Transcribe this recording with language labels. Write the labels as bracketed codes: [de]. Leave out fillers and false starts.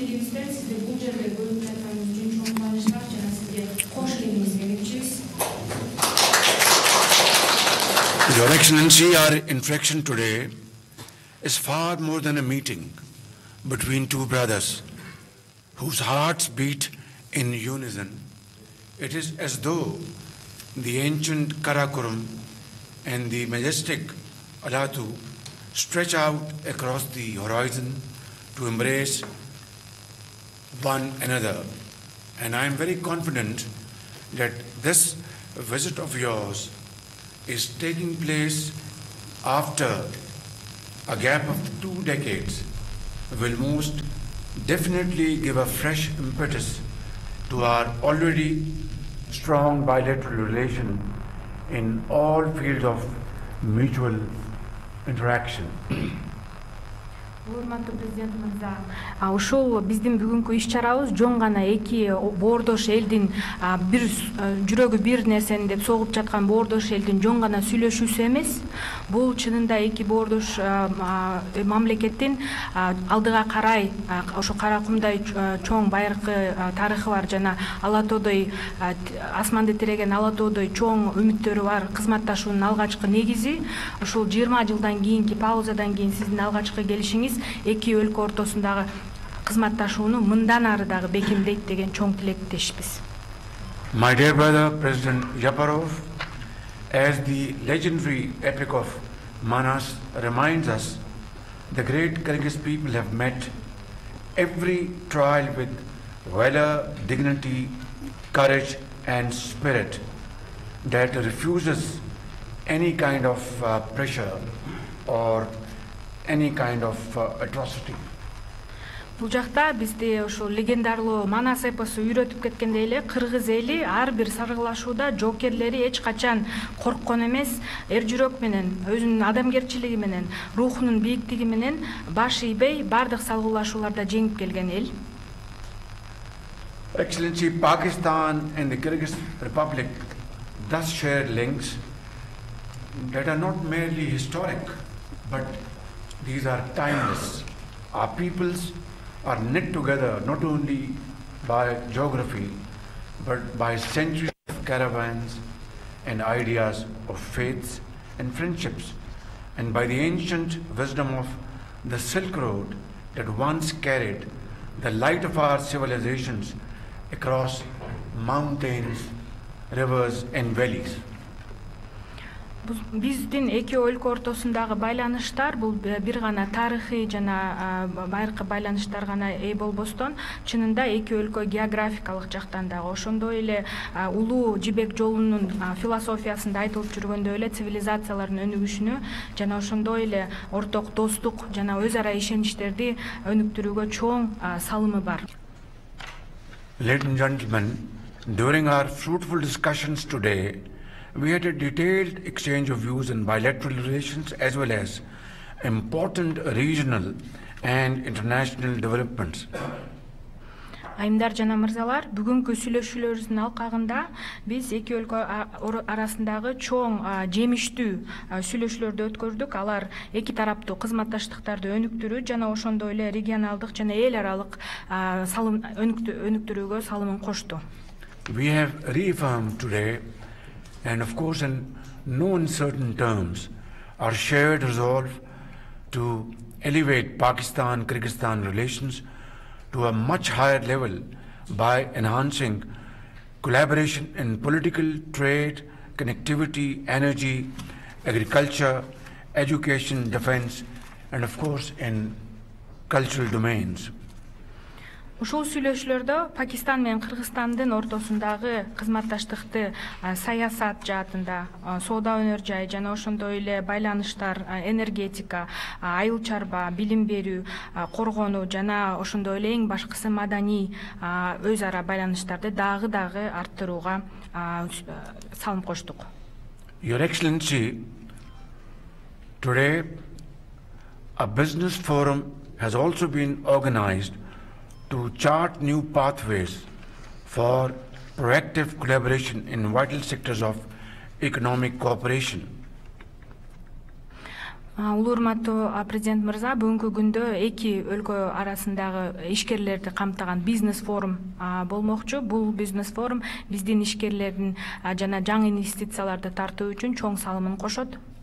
[ky] министр, сизди бул жерде көрүп жатканыңыз үчүн чоң кубанычтар жана сизге кош келиңизге келипчибиз. [en] Your Excellency, our interaction today is far more than a meeting between two brothers whose hearts beat in unison. It is as though the ancient Karakoram and the majestic Alatu stretch out across the horizon to embrace one another. And I am very confident that this visit of yours is taking place after a gap of 2 decades, will most definitely give a fresh impetus to our already strong bilateral relation in all fields of mutual interaction. [ky] Урматтуу президент мырза, ушул биздин бүгүнкү иш-чарабыз жон гана эки боордош элдин бир жүрөгү бир нерсени деп согуп жаткан боордош элдин жон гана сүйлөшүүсү эмес. Бул чынында эки боордош мамлекеттин алдыга карай ошо Каракумдай чоң байыркы тарыхы бар жана Ала тоодой асманды тиреген Ала тоодой чоң үмүттөрү бар кызматташуунун алгачкы негизи. Ушул 20 жылдан кийинки паузадан кийин сиздин алгачкы келишиңиз эки өлкө ортосундагы кызматташууну мындан ары дагы бекемдейт деген чоң тилектешпиз. [en] My dear brother President Yaparov, as the legendary epic of Manas reminds us, the great Kyrgyz people have met every trial with valor, dignity, courage and spirit that refuses any kind of pressure or any kind of atrocity. [ky] Бул жакта бизди ошо легендарлуу Манас эпосу үйрөтүп кеткендей эле кыргыз эли ар бир саргылашууда жоокерлери эч качан корккон эмес, эр жүрөк менен, өзүнүн адамгерчилиги менен, рухунун бийиктиги менен баш ийбей бардык салгылашууларда жеңип келген эл. [en] Excellency, Pakistan and the Kyrgyz Republic thus share links that are not merely historic, but these are timeless. Our peoples are knit together not only by geography, but by centuries of caravans and ideas of faiths and friendships, and by the ancient wisdom of the Silk Road that once carried the light of our civilizations across mountains, rivers and valleys. [ky] Биздин эки өлкө ортосундагы байланыштар бул бир гана тарыхый жана байыркы байланыштар гана ээ болбостон, чынында эки өлкө географикалык жактан дагы ошондой эле улуу жибек жолунун философиясында айтылып жүргөндөй эле цивилизациялардын өнүгүшүнө жана ошондой эле орток достук жана өз ара ишеничтерди өнүктүрүүгө чоң салымы бар. [en] Ladies and gentlemen, during our fruitful discussions today, we had a detailed exchange of views in bilateral relations as well as important regional and international developments. [ky] Айымдар жана мырзалар, бүгүнкү сүйлөшүүлөрүбүздүн алкагында биз эки өлкө арасындагы чоң жемиштүү сүйлөшүүлөрдү өткөрдүк. Алар эки тараптуу кызматташтыктарды өнүктүрүү жана ошондой эле регионалдык жана эл аралык салым өнүктүрүүгө салымын кошту. [en] We have reaffirmed today, and of course in no uncertain terms, our shared resolve to elevate Pakistan-Kyrgyzstan relations to a much higher level by enhancing collaboration in political, trade, connectivity, energy, agriculture, education, defense, and of course in cultural domains. [ky] Ушул сүйлөшүүлөрдө Пакистан менен Кыргызстандын ортосундагы кызматташтыкты саясат жаатында, соода өнөр жай жана ошондой эле байланыштар, энергетика, айыл чарба, билим берүү, коргонуу жана ошондой эле эң башкысы маданий өз ара байланыштарды дагы арттырууга салым коштук. [en] Your Excellency, today a business forum has also been organized to chart new pathways for proactive collaboration in vital sectors of economic cooperation. [ky] Улуу урматтуу президент мырза, бүгүнкү күндө эки өлкө арасындагы ишкерлерди камтыган бизнес форум болмокчу. Бул бизнес форум биздин ишкерлердин жана жаңы инвестицияларды тартуу үчүн чоң салымын кошот.